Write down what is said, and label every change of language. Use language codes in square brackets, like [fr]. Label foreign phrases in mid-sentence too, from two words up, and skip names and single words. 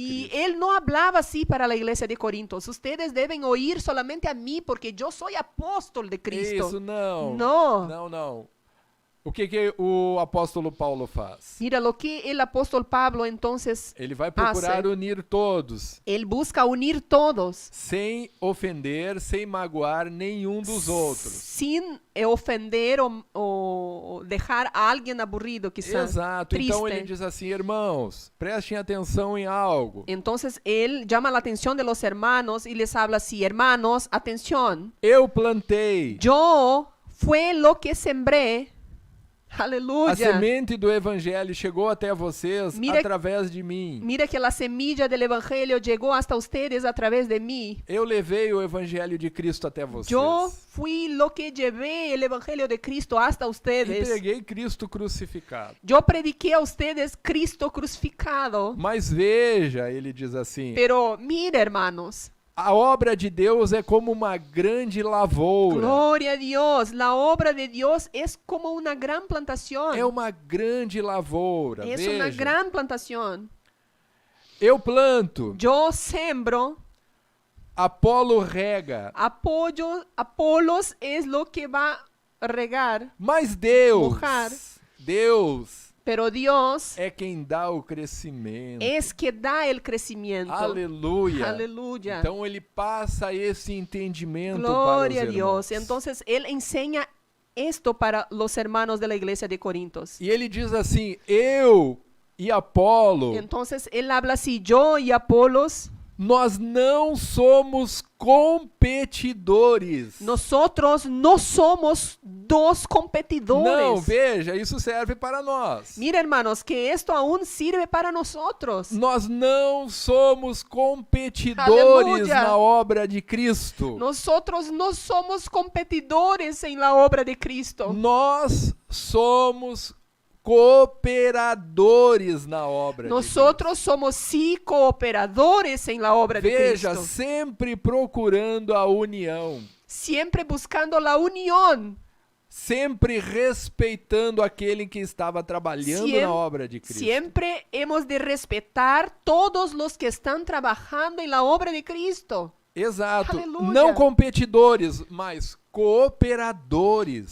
[es] Y Cristo. él no hablaba así para la iglesia de Corintios. Ustedes deben oír solamente a mí porque yo soy apóstol de Cristo. [pt] Isso não. [es] No. [pt] Não, não. O que o apóstolo Paulo faz? [es] Mira, lo que el apóstol Pablo entonces [pt] Ele vai procurar [es] hace, [pt] unir todos, [es] él busca unir todos [pt] sem ofender, sem magoar nenhum dos outros. [es] sin ofender o dejar a alguien aburrido, quizás. [pt] Exato. [es] triste. [pt] Então ele diz assim, irmãos, prestem atenção em algo. [es] Entonces él llama la atención de los hermanos y les habla así, hermanos, atención, [pt] Eu plantei. [es] yo fue lo que sembré. [pt] A [es] Aleluya. [pt] semente do evangelho chegou até vocês [es] Mira- [pt] através de mim. [es] Mira que la semilla del evangelio llegó hasta ustedes a través de mí. [pt] Eu levei o evangelho de Cristo até vocês. [es] Yo fui lo que llevé el evangelio de Cristo hasta [pt] E [es] ustedes. [pt] preguei Cristo crucificado. [es] Yo prediqué a ustedes Cristo crucificado. [pt] Mas veja, ele diz assim, [es] Pero mira, hermanos, [pt] A obra de Deus é como uma grande lavoura. [es] Gloria a Dios. La obra de Dios es como una gran plantación. [pt] É uma grande lavoura. [es] Es una [pt] Veja, [es] gran plantación. [pt] eu planto, [es] Yo sembro, [pt] Apolo rega, [es] Apolos es lo que va a regar, [pt] mas Deus, [es] Mojar. [pt] Deus [es] pero Dios [pt] é quem dá o crescimento. [es] es que da el crecimiento. [pt] Aleluia. [es] Aleluya. [pt] Então ele passa esse entendimento [es] Gloria a [pt] para os [es] Dios. [pt] irmãos. [es] Entonces Él enseña esto para los hermanos de la iglesia de Corintios. [pt] E ele diz assim: eu e Apolo, [es] Entonces Él habla así, yo y Apolos, [pt] nós não somos competidores. [es] nosotros no somos dos competidores. [pt] Não, veja, isso serve para nós. [es] Mira, hermanos, que esto aún sirve para nosotros. [pt] Nós não somos competidores Aleluia. na obra de Cristo. [es] Nosotros no somos competidores en la obra de Cristo. [pt] Nós somos cooperadores na obra de [es] Nosotros somos sí cooperadores en la obra [pt] Cristo. [es] de [pt] Veja, [es] Cristo. [pt] sempre procurando a união, [es] Siempre buscando la unión. [pt] sempre respeitando aquele que estava trabalhando [es] Siem- [pt] na obra de Cristo. [es] Siempre hemos de respetar todos los que están trabajando en la obra de Cristo. [pt] Exato. Aleluia. Não competidores, mas cooperadores.